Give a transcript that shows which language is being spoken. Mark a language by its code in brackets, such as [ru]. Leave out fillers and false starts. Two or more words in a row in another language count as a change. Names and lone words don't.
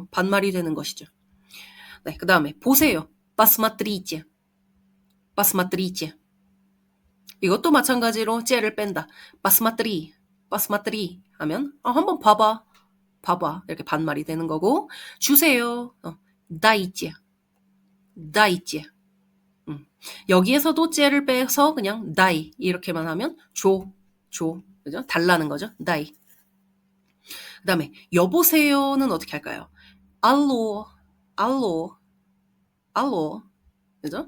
[ko] 반말이 되는 것이죠. 네, 그 다음에 보세요. [ru] посмотрите, посмотрите. [ko] 이것도 마찬가지로 째를 뺀다. [ru] посмотри, посмотри [ko] 하면 한번 봐봐, 봐봐. 이렇게 반말이 되는 거고, 주세요. [ru] дайте, dайте. [ko] 여기에서도 째를 빼서 그냥 дай 이렇게만 하면 줘, 줘. 그죠? 달라는 거죠. дай. 그다음에 여보세요는 어떻게 할까요? [ru] алло, алло, алло. 그죠?